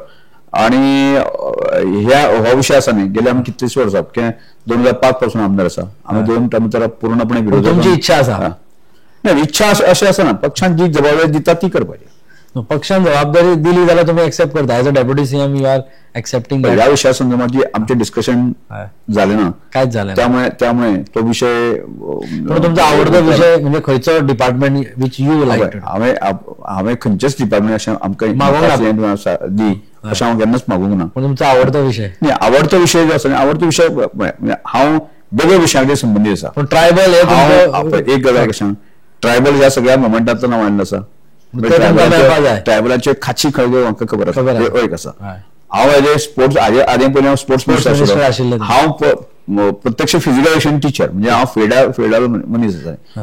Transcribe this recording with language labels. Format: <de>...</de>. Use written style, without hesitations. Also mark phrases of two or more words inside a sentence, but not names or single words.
<kok>आणि हो विषय आसा न्ही, गेले आमी कितलींच वर्सां 2005 पासून आमदार आसा. आमी 2 टर्म तर पूर्णपणे विरोध. तुमची इच्छा आसा? नाही, इच्छा अशी आसा ना, पक्षान जी जबाबदारी दिता ती करपाची. पक्षान जबाबदारी दिली जाल्यार तुम्ही एक्सेप्ट करता</kok> <en>as a deputy CM? You are accepting?</en> <kok>ह्या विशया संदर्भात जे आमचे डिस्कशन झाले ना, कांयच झालें ना. त्यामुळे तो विषय. पण तुमचा आवडतो विषय म्हणजे खंयचो डिपार्टमेंट</kok> <en>which you like?</en> <kok>हांवें खंयचेच डिपार्टमेंट अशें आमकां दी अशें हांव केन्नाच मागूंक ना. पण तुमचा आवडतो विषय? नाही, आवडतो विषय जो आसा, आवडतो विषय हांव वेगळ्या विशयां संबंदीत आसा. पण ट्रायबल एक गजाल कशें, ट्रायबल ह्या सगळ्या मोमेंटांतल्यान हांव आयिल्लो आसा. ट्रायबलाचे खाची खळगे म्हाका खबर आसा. एक आसा, हांव</kok> <en>as a sports</en> <kok>आदी पयलीं हांव</kok> <en>sports minister</en> <kok>आशिल्लो. हांव प्रत्यक्ष</kok> <en>physical education teacher,</en> <kok>म्हणजे हांव फिल्डार मनीस आसा.</kok>